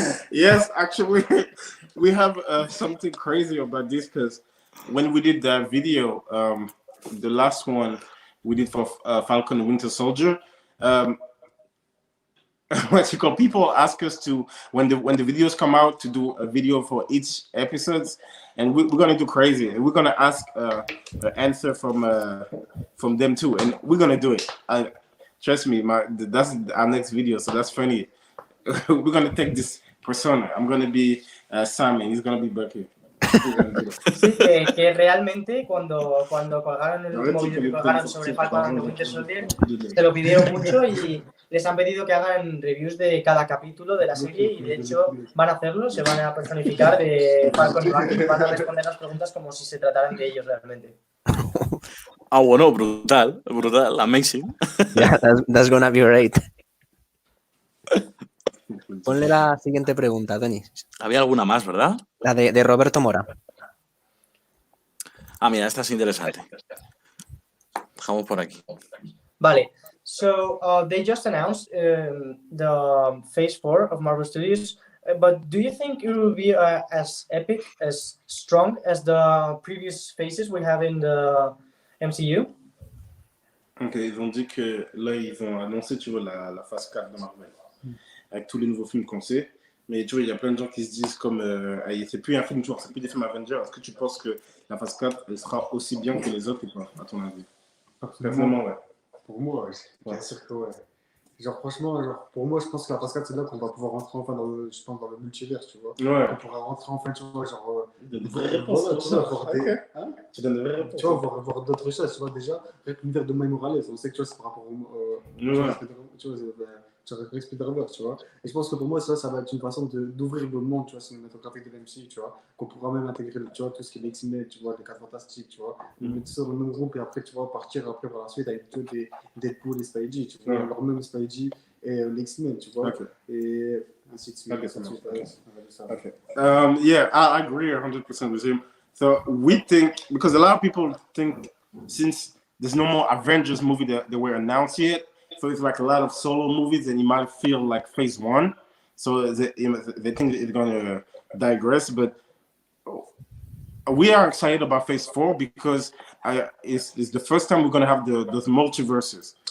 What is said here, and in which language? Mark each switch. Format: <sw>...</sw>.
<en>Yes, actually, we have something crazy about this because when we did that video, the last one we did for Falcon and Winter Soldier, what you call, people ask us to, when the videos come out, to do a video for each episodes, and we're gonna do crazy, and we're gonna ask an answer from them too, and we're gonna do it. Trust me, that's our next video, so that's funny. We're gonna take this persona. I'm gonna be Sam, and he's gonna be Bucky.</en> <es>Sí, que realmente cuando colgaron el último vídeo que colgaron sobre Falcon and the Winter Soldier, se lo pidieron mucho y les han pedido que hagan reviews de cada capítulo de la serie, y de hecho van a hacerlo, se van a personificar de Falcon y Bucky y van a responder las preguntas como si se trataran de ellos realmente. Ah, bueno, brutal, amazing.</es> <en>Yeah, that's gonna be great.</en> <es>Ponle la siguiente pregunta, Tony. Había alguna más, ¿verdad? La de Roberto Mora. Ah, mira, esta es interesante. Dejamos por aquí. Vale.</es> <en>So they just announced the Phase 4 of Marvel Studios, but do you think it will be as epic, as strong as the previous phases we have in the MCU?</en> <fr>Ok, ils ont dit que là, ils ont annoncé, tu vois, la phase 4 de Marvel, avec tous les nouveaux films qu'on sait. Mais tu vois, il y a plein de gens qui se disent comme, c'est plus un film, tu vois, c'est plus des films Avengers. Est-ce que tu penses que la phase 4, elle sera aussi bien que les autres ou pas, à ton avis? Personnellement, ouais. Pour moi, bien sûr que ouais. Genre, franchement, pour moi, je pense que la phase 4, c'est là qu'on va pouvoir rentrer enfin dans le multivers, tu vois. Ouais. On pourra rentrer enfin, tu vois, genre... De vraies réponses. Voilà, tu vois, voir des... Hein? Tu donnes de vraies réponses. Tu vois, voir d'autres choses, tu vois, déjà, avec l'univers de Miles Morales, on sait que, tu vois, c'est par rapport au... tu vois, Spider-Verse, tu vois. Et je pense que pour moi, ça va être une façon d'ouvrir le monde, tu vois, cinématographique de l'MCU, tu vois, qu'on pourra même intégrer, tu vois, tout ce qui est X-Men, tu vois, les 4 Fantastiques, tu vois, mettre ça dans le même groupe et après, tu vois, partir après par la suite avec tous des Deadpool et Spidey, tu vois, leur même Spidey et les X-Men, tu vois, et ainsi de suite.</fr> <en>Okay. Yeah, I agree 100% with him. So we think, because a lot of people think, since there's no more Avengers movie that were announced yet, so it's like a lot of solo movies, and you might feel like Phase 1. So they think it's going to digress, but we are excited about Phase 4 because it's the first time we're going to have those multiverses.</en>